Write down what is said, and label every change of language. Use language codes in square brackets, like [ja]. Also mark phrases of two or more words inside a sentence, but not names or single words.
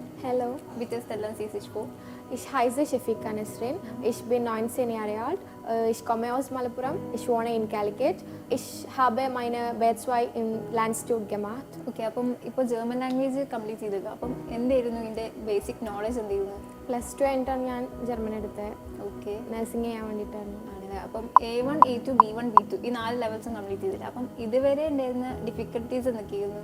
[de] Hallo, Bitte stellen Sie sich vor. ich heiße Shafika Nesrin. Ich bin 19 Jahre alt. Ich komme aus Malappuram. Ich wohne in Calicut. Ich habe meine B2 im Lanstitut gemacht. [ml] ഓക്കെ, അപ്പം ഇപ്പോൾ [en] German language complete [ml] ചെയ്തല്ലോ. അപ്പം എന്തായിരുന്നു ഇതിൻ്റെ [en] basic knowledge [ml] എന്തായിരുന്നു? +2 കഴിഞ്ഞിട്ടാണ് ഞാൻ ജർമ്മൻ എടുത്തത്. ഓക്കെ, നഴ്സിംഗ് ചെയ്യാൻ വേണ്ടിയിട്ടായിരുന്നു. ആണല്ലേ. അപ്പം A1 A2 B1 B2 ഈ 4 ലെവൽസും കംപ്ലീറ്റ് ചെയ്തില്ല. അപ്പം ഇതുവരെ ഉണ്ടായിരുന്ന ഡിഫിക്കൽട്ടീസ് എന്തൊക്കെയായിരുന്നു?